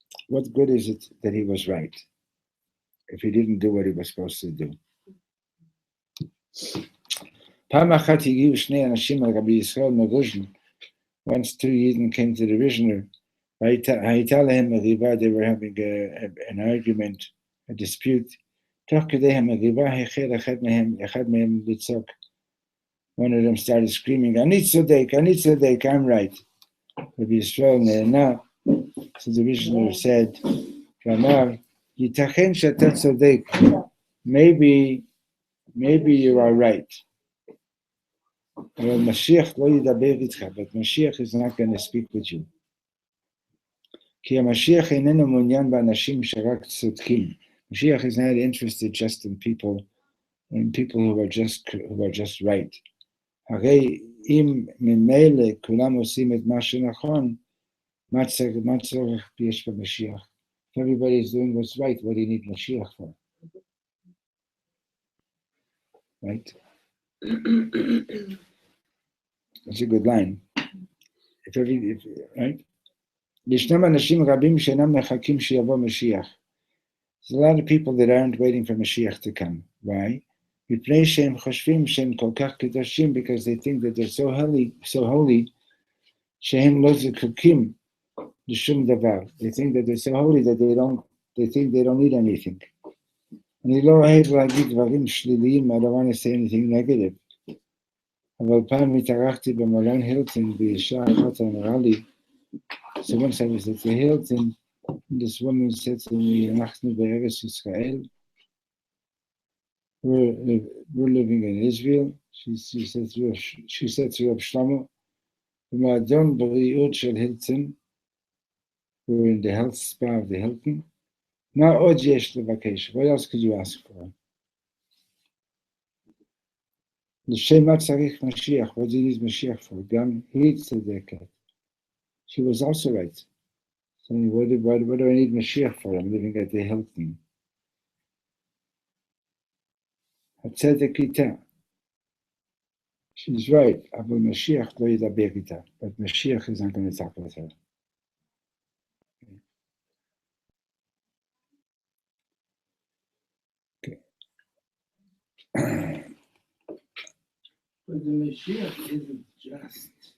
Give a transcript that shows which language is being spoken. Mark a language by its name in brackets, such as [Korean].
[English] What good is it that he was right, if he didn't do what he was supposed to do? [Hebrew] פעם אחת הגיעו שני אנשים על רבי ישראל מרוז'ן, [English] once two Yidden came to the Rishner, [Hebrew] הייתה להם מריבה, [English] they were having an argument, a dispute. [Hebrew] תוך כדי המריבה החל אחד מהם לצעוק. [English] One of them started screaming, [Hebrew] אני צודק, [English] I'm right. [Hebrew] רבי ישראל נהנה. [English] So the Rishner said, [Hebrew] ואמר, ייתכן שאתה צודק, [English] maybe you are right. [Hebrew] אבל משיח לא ידבר איתך, [English] but Mashiach is not going to speak with you. [Hebrew] כי המשיח איננו מעוניין באנשים שרק צודקים. [English] Mashiach is not interested just in people who are just right. [Hebrew] הרי אם ממילא כולם עושים את מה שנכון, מה צורך יש במשיח? [English] If everybody is doing what's right, what do you need Mashiach for? Right? That's a good line. Right? [Hebrew] ישנם אנשים רבים שאינם מחכים שיבוא משיח. [English] There's a lot of people that aren't waiting for Mashiach to come. Why? [Hebrew] מפני שהם חושבים שהם כל כך קדושים, [English] because they think that they're so holy, [Hebrew] שהם לא זקוקים לשום דבר. [English] They think that they're so holy that they think they don't need anything. [Hebrew] אני לא אוהב להגיד דברים שליליים, [English] I don't want to say anything negative. [Hebrew] אבל פעם התארחתי במלון הילטון, באישה אחת אמרה לי, [English] so once I was at the Hilton, this woman said to me, [Hebrew] אנחנו בארץ ישראל, [English] we're living in Israel. She said to Reb Shlomo, [Hebrew] במועדון בריאות של הילטון, [English] we're in the health spa of the Hilton. [Hebrew] מה עוד יש לבקש? [English] What else could you ask for? [Hebrew] לשם מה צריך משיח? [English] What do you need Mashiach for? [Hebrew] גם היא צדקת. [English] She was also right. So what do I need Mashiach for? I'm living at the Hilton. [Hebrew] הצדק איתה. [English] She's right, [Hebrew] אבל משיח לא ידבר איתה. [English] But Mashiach is not going to talk with her. Okay. But the Mashiach isn't just.